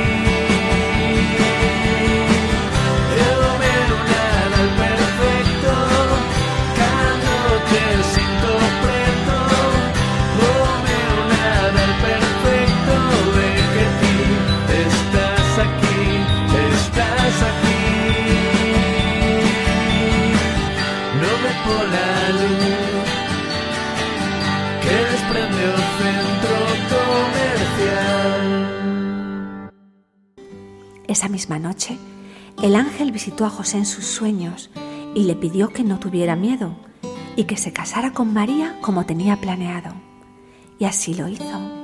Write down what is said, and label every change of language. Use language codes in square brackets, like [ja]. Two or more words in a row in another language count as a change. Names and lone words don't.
[gl] É o meu Nadal perfecto, cando te sinto preto, o meu Nadal perfecto é que ti estás aquí, estás aquí. Non é pola luz que desprende o centro comercial. [es] Esa misma noche, el ángel visitó a José en sus sueños y le pidió que no tuviera miedo y que se casara con María como tenía planeado. Y así lo hizo.